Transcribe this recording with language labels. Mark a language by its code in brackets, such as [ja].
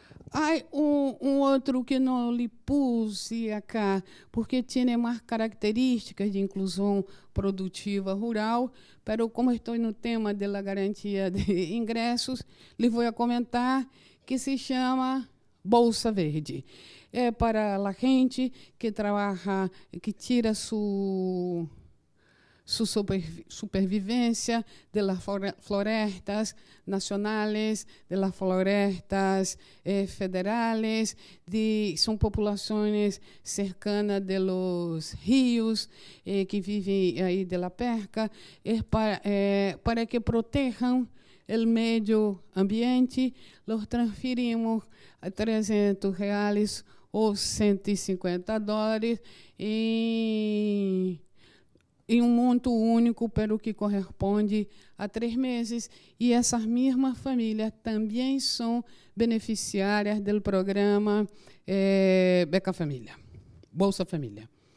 [pt] Há um outro que não lhe puse acá, porque tem mais características de inclusão produtiva rural, mas como estou no tema da garantia de ingressos, lhe vou comentar que se chama Bolsa Verde. É para a gente que trabalha, que tira sua [es] supervivencia de las florestas nacionales, de las florestas federales, son populaciones cercanas de los ríos que viven ahí de la pesca, para que protejan el medio ambiente. Los transferimos a [pt] $300 ou $150 em um monto único, [es] pero que corresponde a 3 meses, [pt] e essas mesmas famílias também são beneficiárias do programa Beca Família, Bolsa Família.